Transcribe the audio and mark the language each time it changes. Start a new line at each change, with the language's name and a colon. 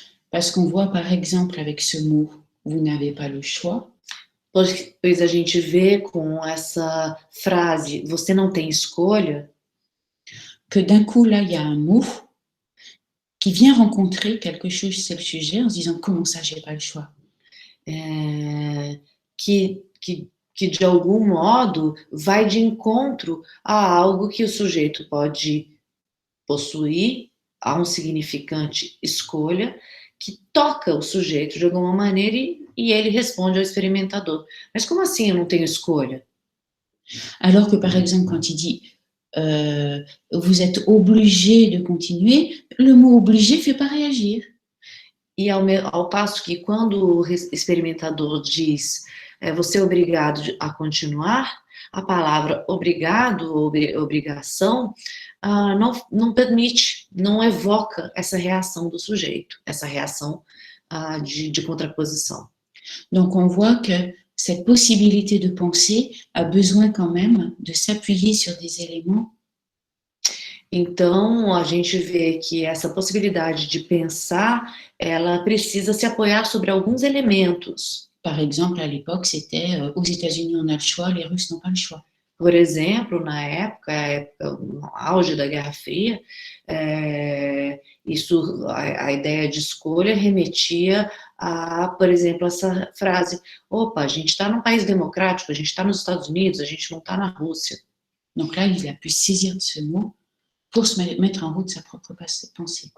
French: Parce qu'on voit, par exemple, avec ce mot, vous n'avez pas le choix.
Portuguese: Pois a gente vê com essa frase, você não tem escolha,
French: que d'un coup, là, il y a un mot qui vient rencontrer quelque chose chez le sujet en se disant, comment ça, j'ai pas le choix?
Portuguese: Que de algum modo vai de encontro a algo que o sujeito pode possuir, a um significante escolha, que toca o sujeito de alguma maneira e ele responde ao experimentador. Mas como assim eu não tenho escolha?
French: Alors que, par exemple, quand il dit vous êtes obligé de continuer, le mot obligé ne fait pas réagir.
Portuguese: E ao passo que quando o experimentador diz você é obrigado a continuar, a palavra obrigado ou obrigação não permite, não evoca essa reação do sujeito, essa reação de contraposição.
French: Donc on voit que cette possibilité de penser a besoin quand même de s'appuyer sur des éléments.
Portuguese: Então, a gente vê que essa possibilidade de pensar, ela precisa se apoiar sobre alguns elementos.
French: Par exemple, à l'époque, c'était aux États-Unis, on a le choix, les Russes n'ont pas le choix.
Portuguese: Por exemplo, na época no auge da Guerra Fria, a ideia de escolha remetia a, por exemplo, essa frase: opa, a gente está num país democrático, a gente está nos Estados Unidos, a gente não está na Rússia.
French: Donc là, il a pu saisir de ce mot pour se mettre en route sa propre pensée.